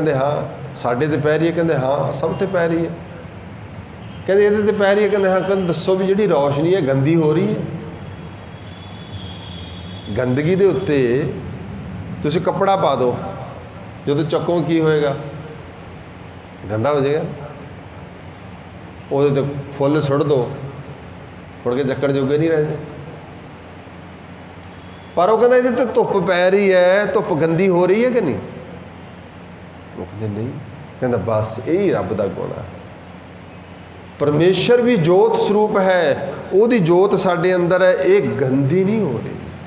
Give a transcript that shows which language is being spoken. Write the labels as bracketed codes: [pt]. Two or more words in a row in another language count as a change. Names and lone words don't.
[pa] ਕਹਿੰਦੇ ਹਾਂ। ਸਾਡੇ ਤੇ ਪੈ ਰਹੀ ਹੈ? ਕਹਿੰਦੇ ਹਾਂ, ਸਭ ਤੇ ਪੈ ਰਹੀ ਹੈ। ਕਹਿੰਦੇ ਇਹਦੇ ਤੇ ਪੈ ਰਹੀ ਹੈ? ਕਹਿੰਦੇ ਹਾਂ। ਕਹਿੰਦੇ ਦੱਸੋ ਵੀ ਜਿਹੜੀ ਰੌਸ਼ਨੀ ਹੈ ਗੰਦੀ ਹੋ ਰਹੀ ਹੈ? ਗੰਦਗੀ ਦੇ ਉੱਤੇ ਤੁਸੀਂ ਕੱਪੜਾ ਪਾ ਦਿਓ, ਜਦੋਂ ਚੱਕੋ ਕੀ ਹੋਏਗਾ? ਗੰਦਾ ਹੋ ਜਾਏਗਾ। ਉਹਦੇ ਤੇ ਫੁੱਲ ਸੁੱਟ ਦਿਓ, ਮੁੜ ਕੇ ਚੱਕਣ ਜੋਗੇ ਨਹੀਂ ਰਹਿੰਦੇ। [hi] पर वो कहता ये तो धुप पै रही है, धुप गंदी हो रही है कि नहीं? वो कहते नहीं। कहता बस यही रब का गुण है। परमेश्वर भी जोत स्वरूप है, [pa] ਉਹਦੀ ਜੋਤ ਸਾਡੇ ਅੰਦਰ [hi] है, ये गंदी नहीं हो रही।